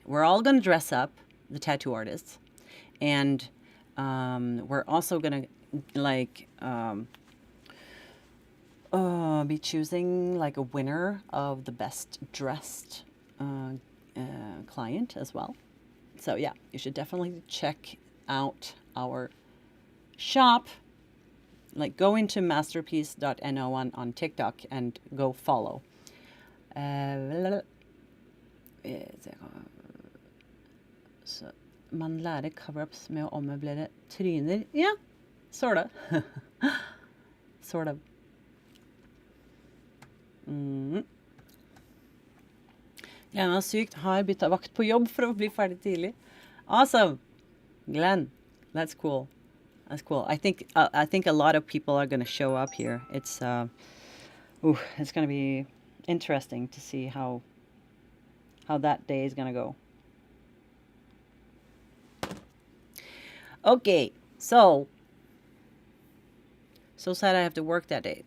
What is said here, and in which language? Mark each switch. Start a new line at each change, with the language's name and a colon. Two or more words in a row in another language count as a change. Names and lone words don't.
English: We're all going to dress up, the tattoo artists, and we're also going to be choosing like a winner of the best dressed client as well. So yeah, you should definitely check out our shop. Like go into masterpiece.no on TikTok and go follow.
Norwegian: Så man lærer cover-ups med å ommøblere tryner. Ja,
English: sort of. Sort of.
Norwegian: Glenn er sykt, har byttet vakt på jobb for å bli ferdig tidlig.
English: Awesome! Glenn, that's cool. That's cool. I think a lot of people are going to show up here. It's going to be interesting to see how that day is going to go. Okay, so sad I have to work that day.